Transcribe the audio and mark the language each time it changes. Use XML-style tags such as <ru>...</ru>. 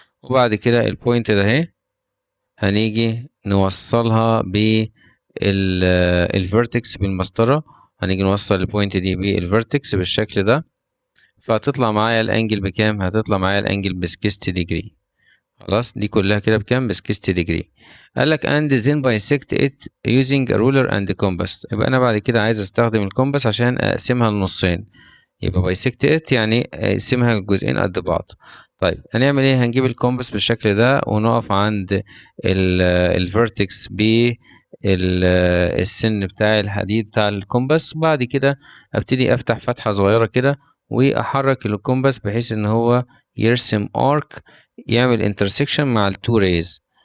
<ar>وبعد كده البوينت ده اهي هنيجي نوصلها بالفيرتكس بالمسطرة، هنيجي نوصل البوينت دي بالفيرتكس بالشكل ده، فهتطلع معايا الانجل بكام؟ هتطلع معايا الانجل ب 60 ديجري. خلاص دي كلها كده بكام؟ ب 60 ديجري.</ar> <en>قال لك and then bisect it using a ruler and compass.</en> <ar>يبقى انا بعد كده عايز استخدم الكومباس عشان اقسمها لنصين، يبقى bisect it يعني اقسمها جزئين قد بعض. طيب هنعمل ايه؟ هنجيب الكومباس بالشكل ده ونقف عند الفيرتكس السن بتاع الحديد بتاع الكومباس، وبعد كده ابتدي افتح فتحة صغيرة كده واحرك الكومباس بحيث ان هو يرسم ارك يعمل انترسكشن مع التو ريز.</ar>